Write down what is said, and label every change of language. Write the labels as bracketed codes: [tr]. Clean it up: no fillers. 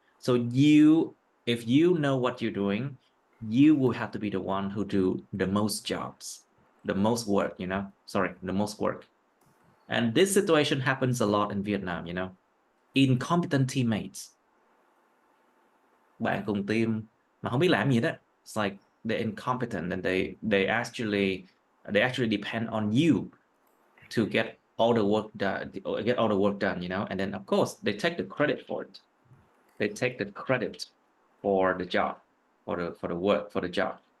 [en] So if you know what you're doing, you will have to be the one who do the most jobs, the most work, the most work. And this situation happens a lot in Vietnam, incompetent teammates. [vi] Bạn cùng team mà không biết làm gì đó. [en] It's like they're incompetent, and they actually depend on you to get all the work done, and then of course they take the credit for it. They take the credit for the job, for the work, for the job.